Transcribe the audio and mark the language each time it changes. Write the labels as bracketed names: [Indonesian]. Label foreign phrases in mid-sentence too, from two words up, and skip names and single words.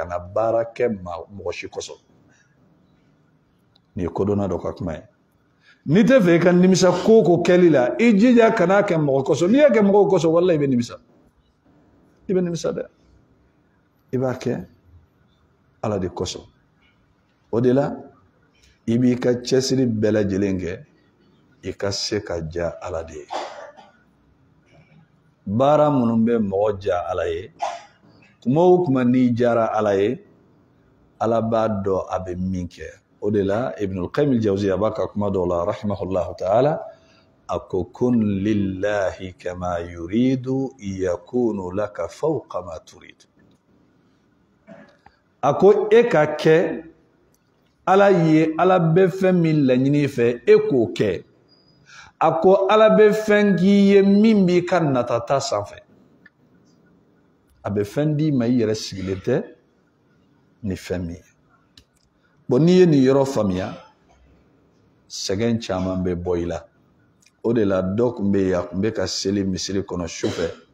[Bambara] na baara kɛ mɔgɔ si kosɔn nin ye kodɔnna dɔ ka kuma ye n'i tɛ fɛ i ka nimisa ko ko kɛli la i jija kan'a kɛ mɔgɔ kosɔn n'i y'a kɛ mɔgɔw kosɔn walahi i bɛ nimisa dɛ i b'a kɛ ala de kosɔn o de la i b'i ka cɛsiri bɛɛ lajɛlen kɛ i ka se ka diya ala de ye baara minnu bɛ mɔgɔ diya ala ye kuma o kuma n'i diyara ala ye ala b'a dɔn a bɛ min kɛ o de la ibnul qayyim al-jawziyya b'a ka kuma dɔw la [Arabic] رحمه الله تعالى [Bambara] a ko [Arabic] كن لله كما يريد يكن لك فوق ما تريد [Bambara] a ko e ka kɛ ala ye ala bɛ fɛn min laɲini fɛ e k'o kɛ a ko ala bɛ fɛn k'i ye min b'i ka natata sanfɛ a bɛ fɛn d'i ma i yɛrɛ sigilen tɛ ni fɛn min ye bon n'i ye nin yɔrɔ faamuya sɛgɛn caman bɛ bɔ i la o de la dɔ tun bɛ yen a tun bɛ ka seli misiri kɔnɔ sufɛ